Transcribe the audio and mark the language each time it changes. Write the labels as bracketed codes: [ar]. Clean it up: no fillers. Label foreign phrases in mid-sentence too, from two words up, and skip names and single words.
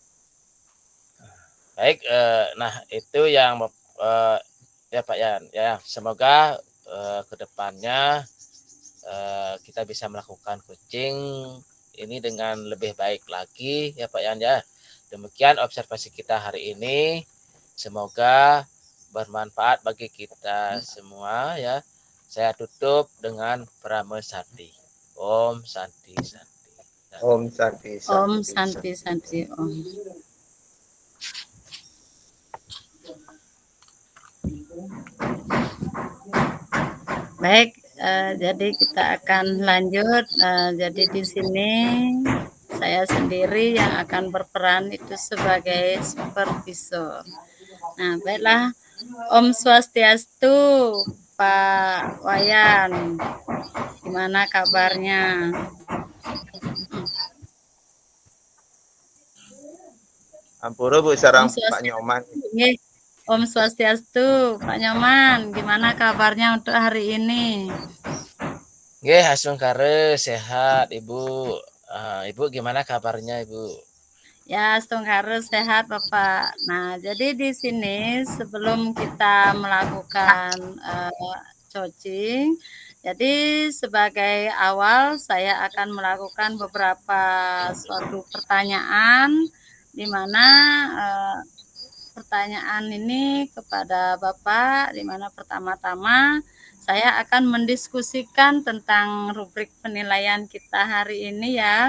[id] Baik, nah itu yang ya Pak Yan, ya semoga kedepannya kita bisa melakukan coaching ini dengan lebih baik lagi ya Pak Yan ya. Demikian observasi kita hari ini. Semoga bermanfaat bagi kita semua ya. Saya tutup dengan Pramesati. [sa] ॐ शान्ति शान्ति. ॐ शान्ति शान्ति. ॐ शान्ति शान्ति ॐ. [id] Baik, jadi kita akan lanjut. Jadi di sini saya sendiri yang akan berperan itu sebagai supervisor. Nah, baiklah. [sa] ॐ स्वस्त्यस्तु, [id] Pak Wayan. Gimana kabarnya? Ampura Bu sarang Pak Nyoman. [sa] ॐ स्वस्त्यस्तु, [id] Pak Nyoman, gimana kabarnya untuk hari ini? Nggih, asungkare sehat Ibu. Ibu gimana kabarnya Ibu? Ya, asungkare sehat Bapak. Nah, jadi di sini sebelum kita melakukan coaching, jadi sebagai awal saya akan melakukan beberapa suatu pertanyaan di mana pertanyaan ini kepada Bapak, di mana pertama-tama saya akan mendiskusikan tentang rubrik penilaian kita hari ini ya.